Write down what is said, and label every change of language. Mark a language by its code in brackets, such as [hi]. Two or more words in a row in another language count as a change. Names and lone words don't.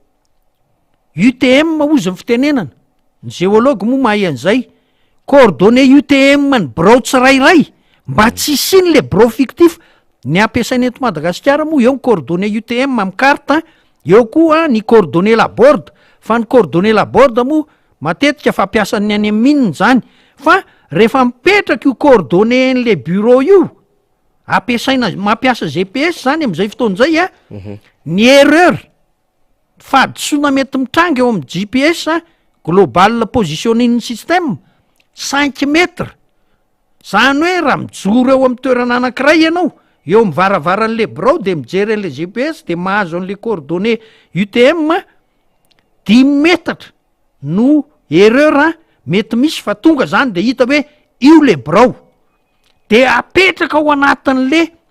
[mg] UTM ozy ny fitenenana ny géologue moa mahay an'izay coordonnées UTM ny bureau tsirairay mba tsy isiny [fr] le bureau fictif [mg] ny ampiasainy eto Madagasikara moa eo ny coordonnées UTM amin'ny carte eo koa ny coordonnées laborde fa ny coordonnées laborde moa matetika fampiasan'ny any amin'inony zany fa rehefa mipetraka io coordonnées n'le bureau io mampiasa GPS zany am'izay fotoan'izay ny erreur fadisoana mety mitranga eo amin'ny GPS global [en] positioning system [mg] 5 metre zany hoe raha mijoro eo amin'ny toerana anankiray ianao eo mivaravaran'le bureau de mijery an'le GPS de mahazo an'le coordonnées UTM 10 metatra no erreur mety misy fa tonga zany de hita hoe io le bureau de apetraka ao anatin'le